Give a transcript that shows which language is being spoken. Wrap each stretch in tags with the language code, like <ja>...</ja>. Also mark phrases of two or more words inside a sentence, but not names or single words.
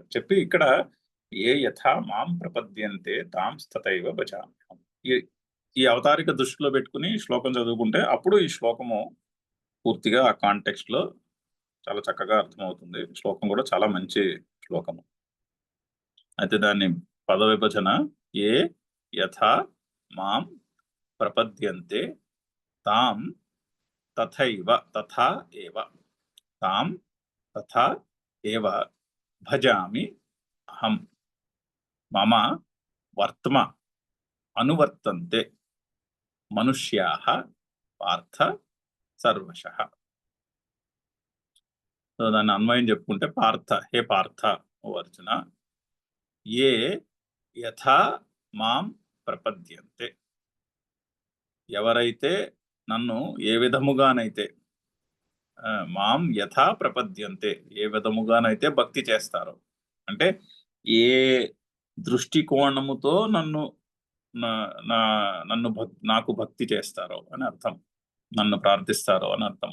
<te>చెప్పి ఇక్కడ</te> <sa>ఏ యథా మాం ప్రపద్యంతే తాంస్తథైవ భజామ్యహం.</sa> <te>ఈ అవతారిక దృష్టిలో పెట్టుకుని శ్లోకం చదువుకుంటే అప్పుడు ఈ శ్లోకము పూర్తిగా ఆ కాంటెక్స్ట్ లో చాలా చక్కగా అర్థమవుతుంది. శ్లోకం కూడా చాలా మంచి శ్లోకము. అయితే దాన్ని పద విభజన</te> <sa>ఏ యథా మాం ప్రపద్యంతే తాం తథైవ తథా ఏవ తాం తథా ఏవ భజామి అహం మమ వర్త్మ అనువర్తంతే మనుష్యాః పార్థ సర్వశః.</sa> <te>సో దాన్ని అన్వయం చెప్పుకుంటే</te> <sa>పార్థ, హే పార్థ</sa> <te>ఓ అర్జున,</te> <sa>ఏ యథా మాం ప్రపద్యంతే,</sa> <te>ఎవరైతే నన్ను ఏ విధముగానైతే</te> <sa>మాం యథా ప్రపద్యంతే,</sa> <te>ఏ విధముగానైతే భక్తి చేస్తారో, అంటే ఏ దృష్టికోణముతో నన్ను నన్ను నాకు భక్తి చేస్తారో అని అర్థం, నన్ను ప్రార్థిస్తారో అని అర్థం.</te>